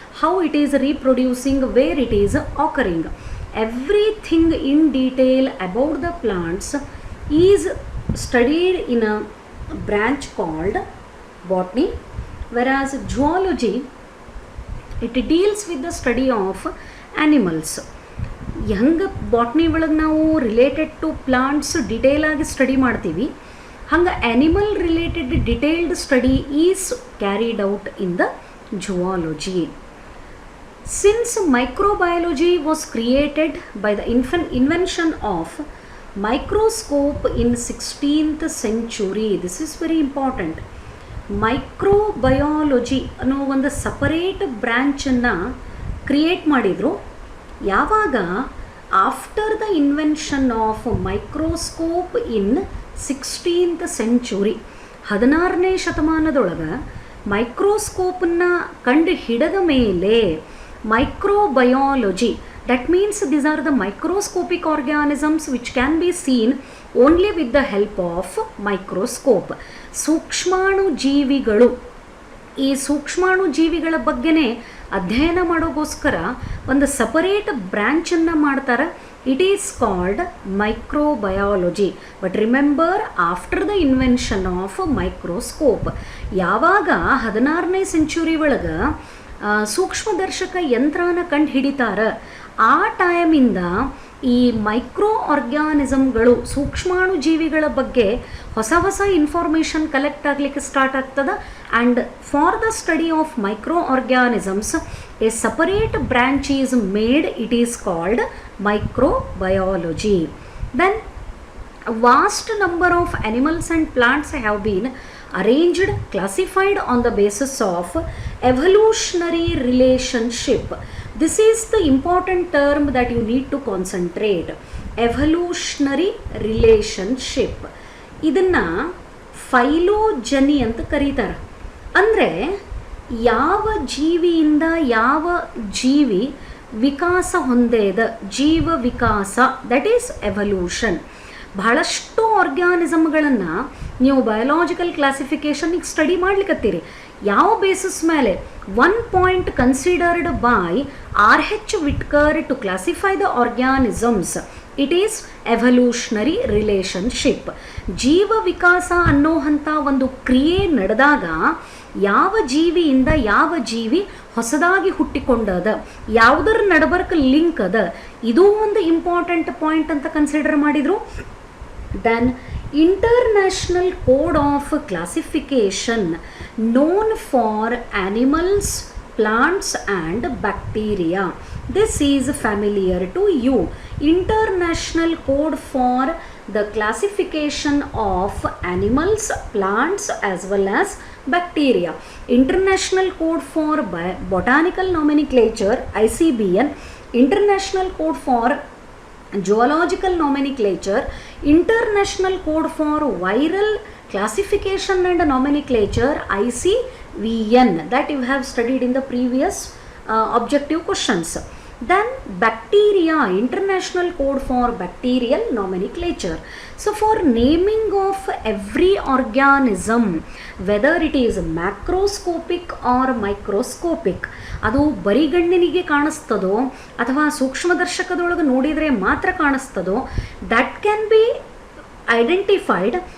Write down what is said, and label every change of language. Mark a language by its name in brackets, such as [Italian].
[English] How it is reproducing? Where it is occurring? Everything in detail about the plants is studied in a branch called botany, whereas zoology, it deals with the study of animals. [Kannada] ಹೆಂಗೆ botany ಒಳಗೆ ನಾವು [English] related to plants [Kannada] detail ಆಗಿ study ಮಾಡ್ತೀವಿ, ಹಂಗೆ animal related [English] Detailed study is carried out in the zoology. Since microbiology was created by the invention of microscope in 16th century, this is very important. [Kannada] Microbiology ಅನ್ನೋ ಒಂದು separate ಬ್ರ್ಯಾಂಚನ್ನು create ಮಾಡಿದರು. [English] ಯಾವಾಗ after the invention of microscope in 16th century, [Kannada] 16ನೇ ಶತಮಾನದೊಳಗೆ ಮೈಕ್ರೋಸ್ಕೋಪನ್ನು ಕಂಡು ಹಿಡಿದ ಮೇಲೆ [English] microbiology, that means these are the microscopic organisms which can be seen only with the help of microscope. [Kannada] ಸೂಕ್ಷ್ಮಾಣು ಜೀವಿಗಳು, ಈ ಸೂಕ್ಷ್ಮಾಣು ಜೀವಿಗಳ ಬಗ್ಗೆನೇ ಅಧ್ಯಯನ ಮಾಡೋಗೋಸ್ಕರ ಒಂದು ಸಪರೇಟ್ ಬ್ರ್ಯಾಂಚನ್ನು ಮಾಡ್ತಾರೆ. [English] It is called microbiology. But remember, after the invention of microscope, [Kannada] ಯಾವಾಗ 16ನೇ ಸೆಂಚುರಿ ಒಳಗೆ ಸೂಕ್ಷ್ಮದರ್ಶಕ ಯಂತ್ರನ ಕಂಡು ಹಿಡಿತಾರೆ, ಆ ಟೈಮಿಂದ ಈ ಮೈಕ್ರೋ ಆರ್ಗ್ಯಾನಿಸಮ್ಗಳು, ಸೂಕ್ಷ್ಮಾಣು ಜೀವಿಗಳ ಬಗ್ಗೆ ಹೊಸ ಹೊಸ ಇನ್ಫಾರ್ಮೇಷನ್ ಕಲೆಕ್ಟ್ ಆಗಲಿಕ್ಕೆ ಸ್ಟಾರ್ಟ್ ಆಗ್ತದೆ. [English] And for the study of microorganisms a separate branch is made. It is called microbiology. Then a vast number of animals and plants have been arranged, classified on the basis of evolutionary relationship. This is the important term that you need to concentrate. Evolutionary relationship. [Kannada] ಇದನ್ನು ಫೈಲೋಜನಿ ಅಂತ ಕರೀತಾರೆ. ಅಂದರೆ ಯಾವ ಜೀವಿಯಿಂದ ಯಾವ ಜೀವಿ ವಿಕಾಸ ಹೊಂದೇದ, ಜೀವ ವಿಕಾಸ, [English] That is evolution. [Kannada] ಬಹಳಷ್ಟು ಆರ್ಗ್ಯಾನಿಸಮ್ಗಳನ್ನು ನೀವು ಬಯೋಲಾಜಿಕಲ್ ಕ್ಲಾಸಿಫಿಕೇಷನ್ಗೆ ಸ್ಟಡಿ ಮಾಡ್ಲಿಕ್ಕತ್ತೀರಿ. ಯಾವ ಬೇಸಿಸ್ ಮೇಲೆ? [English] One point considered by R.H. Whittaker to classify the organisms. It is evolutionary relationship. [Kannada] ಜೀವ ವಿಕಾಸ ಅನ್ನೋಂಥ ಒಂದು ಕ್ರಿಯೆ ನಡೆದಾಗ ಯಾವ ಜೀವಿಯಿಂದ ಯಾವ ಜೀವಿ ಹೊಸದಾಗಿ ಹುಟ್ಟಿಕೊಂಡದ, ಯಾವುದರ ನಡಬರ್ಕ್ ಲಿಂಕ್ ಅದ, ಇದು ಒಂದು ಇಂಪಾರ್ಟೆಂಟ್ ಪಾಯಿಂಟ್ ಅಂತ ಕನ್ಸಿಡರ್ ಮಾಡಿದರು. [English] Then international code of classification known for animals, plants and bacteria. This is familiar to you. International Code for the Classification of Animals, Plants as well as Bacteria. International Code for Botanical Nomenclature, ICBN. International Code for Zoological Nomenclature, International Code for Viral Classification and Nomenclature, ICVN, that you have studied in the previous objective questions. Then bacteria, International Code for Bacterial Nomenclature. So for naming of every organism, whether it is macroscopic or microscopic, [Kannada] ಅದು ಬರಿಗಣ್ಣಿನಿಗೆ ಕಾಣಿಸ್ತದೋ ಅಥವಾ ಸೂಕ್ಷ್ಮದರ್ಶಕದೊಳಗೆ ನೋಡಿದರೆ ಮಾತ್ರ ಕಾಣಿಸ್ತದೋ, [English] That can be identified.